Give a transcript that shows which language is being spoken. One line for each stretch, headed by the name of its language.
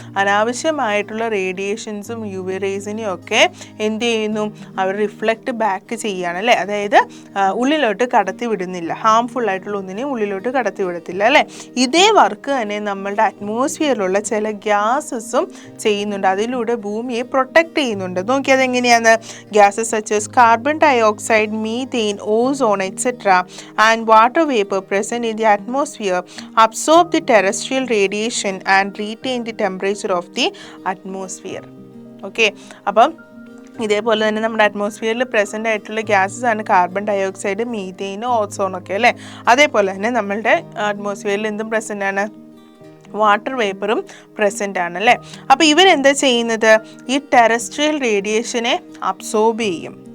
Malayalam: അനാവശ്യമായിട്ടുള്ള റേഡിയേഷൻസും U V റേസിനെയും ഒക്കെ എന്ത് ചെയ്യുന്നു, അവർ റിഫ്ലക്റ്റ് ബാക്ക് ചെയ്യുകയാണ് അല്ലേ, അതായത് ഉള്ളിലോട്ട് കടത്തി വിടുന്നില്ല, ഹാംഫുൾ ആയിട്ടുള്ള ഒന്നിനെയും ഉള്ളിലോട്ട് കടത്തി വിടത്തില്ല അല്ലേ. ഇതേ വർക്ക് തന്നെ നമ്മളുടെ അറ്റ്മോസ്ഫിയറിലുള്ള ചില ഗ്യാസസും ചെയ്യുന്നുണ്ട്, അതിലൂടെ ഭൂമിയെ പ്രൊട്ടക്റ്റ് ചെയ്യുന്നുണ്ട്. നോക്കിയത് എങ്ങനെയാണ്,
English: Gases such as carbon dioxide, methane, ozone, etc. and water vapor present in the atmosphere absorb the terrestrial radiation and retain the temperature of the atmosphere.
Malayalam: Okay, അപ്പം ഇതേപോലെ തന്നെ നമ്മുടെ അറ്റ്മോസ്ഫിയറിൽ പ്രസൻ്റ് ആയിട്ടുള്ള ഗ്യാസസ് ആണ് കാർബൺ ഡയോക്സൈഡ്, മീഥെയിൻ, ഓസോണൊക്കെ അല്ലേ. അതേപോലെ തന്നെ നമ്മളുടെ അറ്റ്മോസ്ഫിയറിൽ എന്തും പ്രസൻ്റ് ആണ്, വാട്ടർ വേപ്പറും പ്രസൻ്റ് ആണ് അല്ലേ. അപ്പോൾ ഇവരെന്താ ചെയ്യുന്നത്, ഈ ടെറസ്ട്രിയൽ റേഡിയേഷനെ അബ്സോർബ് ചെയ്യും.